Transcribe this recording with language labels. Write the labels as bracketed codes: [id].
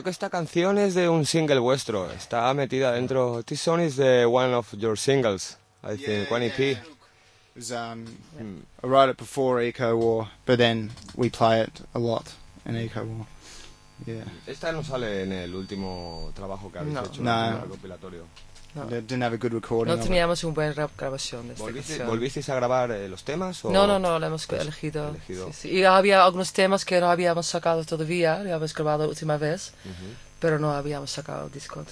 [es] Canción es de un single vuestro, está metida dentro. [en] This song is the one of your singles, I think, one EP. I wrote it before Eco War, but then we play it a lot in Eco War. Yeah. [es] Esta no sale en el último trabajo que habéis hecho, en el compilatorio. [en] No. Didn't have a good recording. [es] No teníamos un buen grabación de esta canción. ¿Volvisteis a grabar los temas? ¿O? No, lo hemos elegido. Sí. Y había algunos temas que no habíamos sacado todavía, lo habíamos grabado la última vez, pero no habíamos sacado el disco.